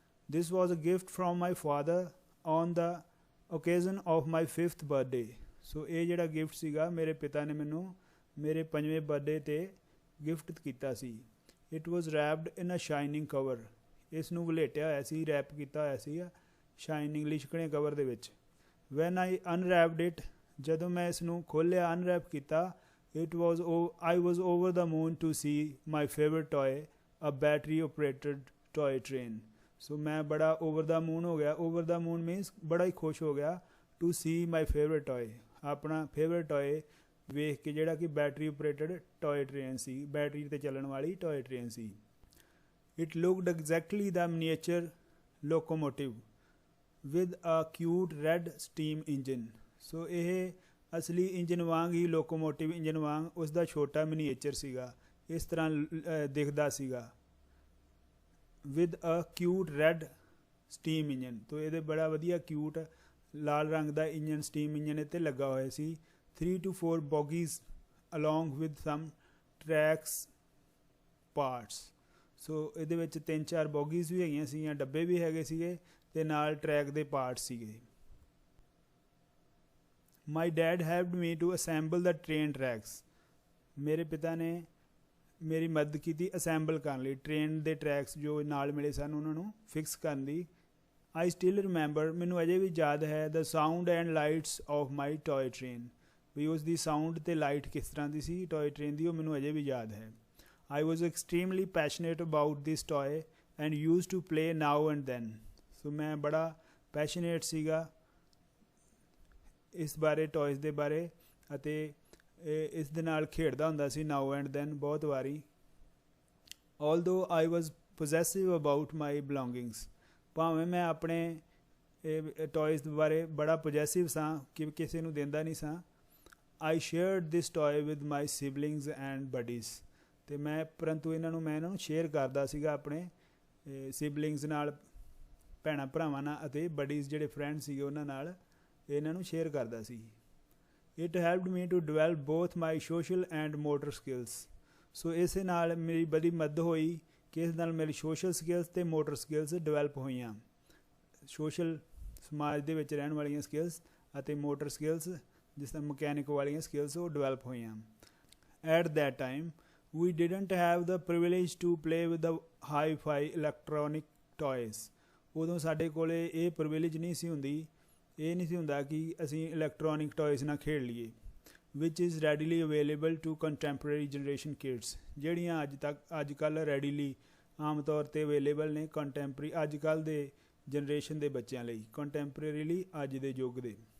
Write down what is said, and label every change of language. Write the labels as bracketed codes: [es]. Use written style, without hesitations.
[en] This was a gift from my father on the occasion of my 5th birthday. [pa] ਸੋ ਇਹ ਜਿਹੜਾ gift ਸੀਗਾ ਮੇਰੇ ਪਿਤਾ ਨੇ ਮੈਨੂੰ ਮੇਰੇ 5ਵੇਂ ਬਰਥਡੇ 'ਤੇ ਗਿਫਟ ਕੀਤਾ ਸੀ. [en] It was wrapped in a shining cover. [pa] ਇਸ ਨੂੰ ਵਲੇਟਿਆ ਹੋਇਆ ਸੀ, ਰੈਪ ਕੀਤਾ ਹੋਇਆ ਸੀ ਸ਼ਾਈਨਿੰਗ ਲਿਸ਼ਕਣੇ ਕਵਰ ਦੇ ਵਿੱਚ. [en] when I unwrapped it, [pa] ਜਦੋਂ ਮੈਂ ਇਸ ਨੂੰ ਖੋਲ੍ਹਿਆ, ਅਨਰੈਪ ਕੀਤਾ, [en] I was over the moon to see my favorite toy, a battery operated toy train. [pa] ਸੋ ਮੈਂ ਬੜਾ ਓਵਰ ਦਾ ਮੂਨ ਹੋ ਗਿਆ. ਓਵਰ ਦਾ ਮੂਨ ਮੀਨਸ ਬੜਾ ਹੀ ਖੁਸ਼ ਹੋ ਗਿਆ. [en] to see my favourite toy, [pa] ਆਪਣਾ ਫੇਵਰੇਟ ਟੋਏ ਵੇਖ ਕੇ, ਜਿਹੜਾ ਕਿ ਬੈਟਰੀ ਓਪਰੇਟਡ ਟੋਏ ਟ੍ਰੇਨ ਸੀ, ਬੈਟਰੀ 'ਤੇ ਚੱਲਣ ਵਾਲੀ ਟੋਏ train ਸੀ. It looked exactly ਦਾ miniature locomotive [en] with a cute red steam engine. [pa] ਸੋ ਇਹ ਅਸਲੀ ਇੰਜਨ ਵਾਂਗ ਹੀ, ਲੋਕੋਮੋਟਿਵ ਇੰਜਨ ਵਾਂਗ ਉਸ ਦਾ ਛੋਟਾ ਮਿਨੀਏਚਰ ਸੀਗਾ, ਇਸ ਤਰ੍ਹਾਂ ਦਿਖਦਾ ਸੀਗਾ. [en] with a cute red steam engine. [pa] ਤੋ ਇਹਦੇ ਬੜਾ ਵਧੀਆ ਕਿਊਟ ਲਾਲ ਰੰਗ ਦਾ ਇੰਜਨ, ਸਟੀਮ ਇੰਜਨ ਇਹ 'ਤੇ ਲੱਗਾ ਹੋਇਆ ਸੀ. [en] 3 to 4 bogies along with some tracks parts. [pa] ਸੋ ਇਹਦੇ ਵਿੱਚ 3-4 ਬੋਗੀਜ਼ ਵੀ ਹੈਗੀਆਂ ਸੀਗੀਆਂ, ਡੱਬੇ ਵੀ ਹੈਗੇ ਸੀਗੇ, ਅਤੇ ਨਾਲ ਟਰੈਕ ਦੇ ਪਾਰਟ ਸੀਗੇ. [en] My dad helped me to assemble the train tracks. [pa] ਮੇਰੇ ਪਿਤਾ ਨੇ ਮੇਰੀ ਮਦਦ ਕੀਤੀ ਅਸੈਂਬਲ ਕਰਨ ਲਈ, ਟ੍ਰੇਨ ਦੇ ਟਰੈਕਸ ਜੋ ਨਾਲ ਮਿਲੇ ਸਨ ਉਹਨਾਂ ਨੂੰ ਫਿਕਸ ਕਰਨ ਦੀ. [en] I still remember, [pa] ਮੈਨੂੰ ਅਜੇ ਵੀ ਯਾਦ ਹੈ, [en] The sound and lights of my toy train. [pa] ਵੀ ਉਸ ਦੀ ਸਾਊਂਡ ਅਤੇ ਲਾਈਟ ਕਿਸ ਤਰ੍ਹਾਂ ਦੀ ਸੀ ਟੋਏ ਟ੍ਰੇਨ ਦੀ, ਉਹ ਮੈਨੂੰ ਅਜੇ ਵੀ ਯਾਦ ਹੈ. [en] I was extremely passionate about this toy and used to play now and then. [pa] ਸੋ ਮੈਂ ਬੜਾ ਪੈਸ਼ਨੇਟ ਸੀਗਾ ਇਸ ਬਾਰੇ, ਟੋਇਜ਼ ਦੇ ਬਾਰੇ, ਅਤੇ ਇਸ ਦੇ ਨਾਲ ਖੇਡਦਾ ਹੁੰਦਾ ਸੀ [en] now and then [pa] ਬਹੁਤ ਵਾਰੀ. [en] Although I was possessive about my belongings. [pa] ਭਾਵੇਂ ਮੈਂ ਆਪਣੇ ਟੋਇਜ਼ ਬਾਰੇ ਬੜਾ ਪੋਜੈਸਿਵ ਸਾਂ, ਕਿ ਕਿਸੇ ਨੂੰ ਦਿੰਦਾ ਨਹੀਂ ਸਾਂ. [en] I shared this toy with my siblings and buddies. [pa] ਅਤੇ ਪਰੰਤੂ ਮੈਂ ਇਹਨਾਂ ਨੂੰ ਸ਼ੇਅਰ ਕਰਦਾ ਸੀਗਾ ਆਪਣੇ ਸਿਬਲਿੰਗਸ ਨਾਲ, ਭੈਣਾਂ ਭਰਾਵਾਂ ਨਾਲ, ਅਤੇ ਬਡੀਜ਼ ਜਿਹੜੇ ਫਰੈਂਡ ਸੀਗੇ ਉਹਨਾਂ ਨਾਲ ਇਹਨਾਂ ਨੂੰ ਸ਼ੇਅਰ ਕਰਦਾ ਸੀ. [en] It helped me to develop both my social and motor skills. [pa] ਸੋ ਇਸੇ ਨਾਲ ਮੇਰੀ ਬੜੀ ਮਦਦ ਹੋਈ ਕਿ ਇਸ ਨਾਲ ਮੇਰੀ ਸੋਸ਼ਲ ਸਕਿੱਲਸ ਅਤੇ ਮੋਟਰ ਸਕਿੱਲਸ ਡਿਵੈਲਪ ਹੋਈਆਂ. ਸੋਸ਼ਲ ਸਮਾਜ ਦੇ ਵਿੱਚ ਰਹਿਣ ਵਾਲੀਆਂ ਸਕਿੱਲਸ ਅਤੇ ਮੋਟਰ ਸਕਿੱਲਸ, ਜਿਸ ਤਰ੍ਹਾਂ ਮਕੈਨਿਕ ਵਾਲੀਆਂ ਸਕਿੱਲਸ, ਉਹ ਡਿਵੈਲਪ ਹੋਈਆਂ. [en] At that time we didn't have the privilege to play with the hi-fi electronic toys. [pa] ਉਦੋਂ ਸਾਡੇ ਕੋਲ ਇਹ ਪ੍ਰਿਵਿਲੇਜ ਨਹੀਂ ਸੀ ਹੁੰਦੀ, ਇਹ ਨਹੀਂ ਸੀ ਹੁੰਦਾ ਕਿ ਅਸੀਂ ਇਲੈਕਟ੍ਰੋਨਿਕ ਟੋਇਜ਼ ਨਾਲ ਖੇਡ ਲਈਏ. [en] which is readily available to contemporary generation kids, [pa] ਜਿਹੜੀਆਂ ਅੱਜ ਕੱਲ੍ਹ ਰੈਡੀਲੀ ਆਮ ਤੌਰ 'ਤੇ ਅਵੇਲੇਬਲ ਨੇ ਕੰਟੈਂਪਰਰੀ ਅੱਜ ਕੱਲ੍ਹ ਦੇ ਜਨਰੇਸ਼ਨ ਦੇ ਬੱਚਿਆਂ ਲਈ, ਕੰਟੈਂਪਰੇਰੀਲੀ ਅੱਜ ਦੇ ਯੁੱਗ ਦੇ.